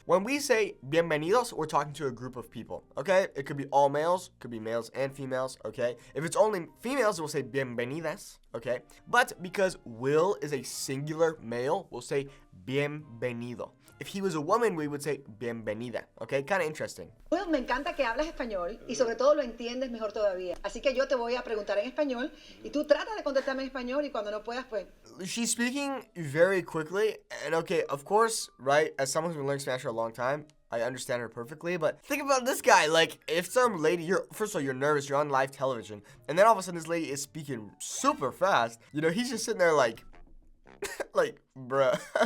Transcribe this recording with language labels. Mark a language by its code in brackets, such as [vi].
[en] When we say bienvenidos, we're talking to a group of people, okay? It could be all males, could be males and females, okay? If it's only females, we'll say bienvenidas, okay? But because Will is a singular male, we'll say bienvenido. If he was a woman, we would say bienvenida, okay? Kind of interesting. [es] Will, me encanta que hablas español y sobre todo lo entiendes mejor todavía. Así que yo te voy a preguntar en español y tú trata de contestarme en español y cuando no puedas, pues... [en] She's speaking very quickly, and okay, of course, right, as someone who's been learning Spanish for a long time, I understand her perfectly, but think about this guy. Like, if some lady, first of all, you're nervous, you're on live television, and then all of a sudden this lady is speaking super fast, he's just sitting there like, bruh.